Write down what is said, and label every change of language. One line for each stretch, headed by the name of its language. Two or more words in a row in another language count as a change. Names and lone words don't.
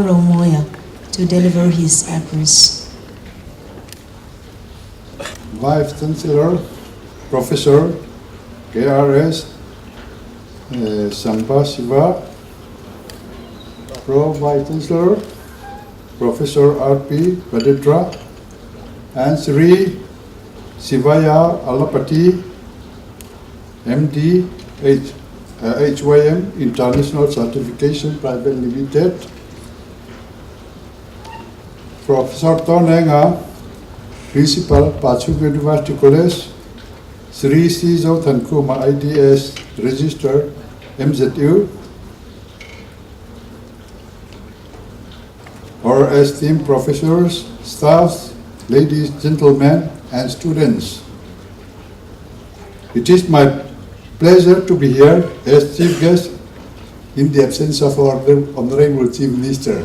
English: Romawia, to deliver his address. Vice Chancellor, Professor KRS Sampa Siva, Pro Vice Chancellor, Professor R.P. Vaditra, and Shri Sivaya Alapati, MD, HYM International Certification Private Limited, Professor Tonenga, Principal, Pachhunga University College, Shri Sijo Thankuma IDS Registered, MZU, our esteemed professors, staffs, ladies, gentlemen, and students. It is my pleasure to be here as Chief Guest in the absence of our Honorable Chief Minister.